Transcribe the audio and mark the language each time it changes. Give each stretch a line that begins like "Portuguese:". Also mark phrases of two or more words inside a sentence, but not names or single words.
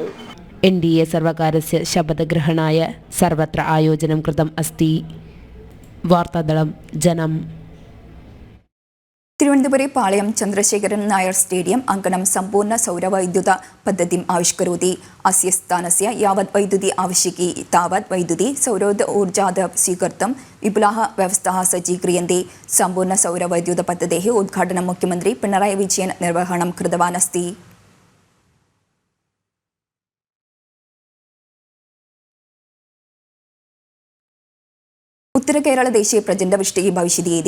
Sanskrit: NDA സർവകാരസ്യ ശപഥഗ്രഹണായ സർവത്ര ആയോജനം കൃതം അസ്തി. വാർത്താദളം ജനം. തിരുവനന്തപുരം പാളയം ചന്ദ്രശേഖരൻ നായർ സ്റ്റേഡിയം അങ്കണം സമ്പൂർണ്ണ സൗരവൈദ്യുത പദ്ധതിം ആവിഷ്കരോതി. അസ്യ സ്ഥാനस्य यावत् वैद्युति आवश्यकी तावत् वैद्युति सौरोर्जात् स्वीकर्तुं विपुलाः व्यवस्थाः सज्जीक्रियन्ते. सम्पूर्ण सौरवैद्युत पद्धतेः उद्घाटनं मुख्यमन्त्री पिणराई विजयन् निर्वहणं कृतवान् अस्ति. उत्तर केरल देशे प्रचण्डवृष्टिः भविष्यति.